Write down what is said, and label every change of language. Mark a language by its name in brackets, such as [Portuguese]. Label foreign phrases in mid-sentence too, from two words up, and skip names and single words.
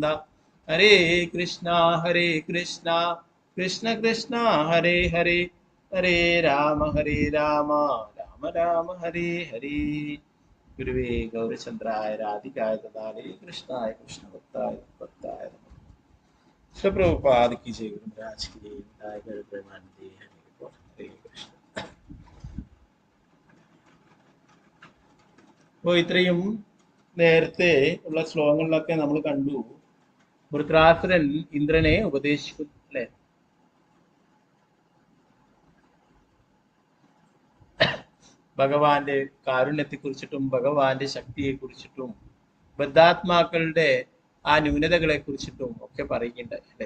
[Sanskrit] ഹരേ കൃഷ്ണ കൃഷ്ണ കൃഷ്ണ ഹരേ ഹരേ ഹരേ രാമ രാമ രാമ ഹരേ ഹരേ. ഗുരുവേ ഗൗരചന്ദ്രായ രാധികായ തഥാലേ കൃഷ്ണായ കൃഷ്ണഭക്തായ ഭക്തായ നമഃ. [Hindi] പ്രഭുപാദ് की जय. गुरु महाराज की जय. हरे कृष्ण. [Malayalam] അപ്പോൾ ഇത്രയും നേരത്തെ ഉള്ള ശ്ലോകങ്ങളിലൊക്കെ നമ്മൾ കണ്ടു വൃത്രാസുരൻ ഇന്ദ്രനെ ഉപദേശിക്കുന്നു അല്ലെ. ഭഗവാന്റെ കാരുണ്യത്തെ കുറിച്ചിട്ടും ഭഗവാന്റെ ശക്തിയെ കുറിച്ചിട്ടും ബദ്ധാത്മാക്കളുടെ ആ ന്യൂനതകളെ കുറിച്ചിട്ടും ഒക്കെ പറയുന്നുണ്ടായി അല്ലെ.